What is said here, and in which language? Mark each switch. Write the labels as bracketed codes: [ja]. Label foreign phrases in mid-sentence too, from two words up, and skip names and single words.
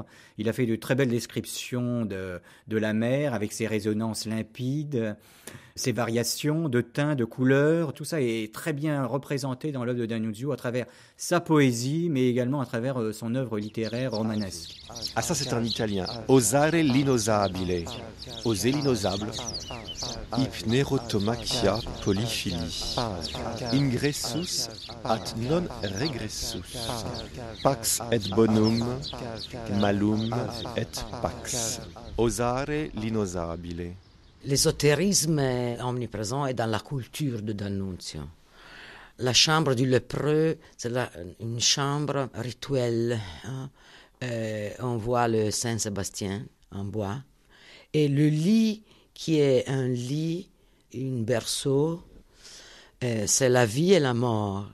[fr] Il a fait de très belles descriptions de la mer avec ses résonances limpides, ses variations de teints, de couleurs. Tout ça est très bien représenté dans l'œuvre de D'Annunzio à travers sa poésie, mais également à travers son œuvre littéraire romanesque. Ah, ça c'est en italien. [it] Osare l'inosabile. [fr] Oser l'inosable. Hypnerotomachia polyphilie. [la] Ingressus at non regressus. Pax et bonum, malum et pax. [it] Osare l'inosabile. [fr] L'ésotérisme est omniprésent et dans la culture de D'Annunzio. La chambre du lépreux, c'est une chambre rituelle. On voit le Saint-Sébastien en bois. Et le lit, qui est un lit, un berceau, c'est la vie et la mort.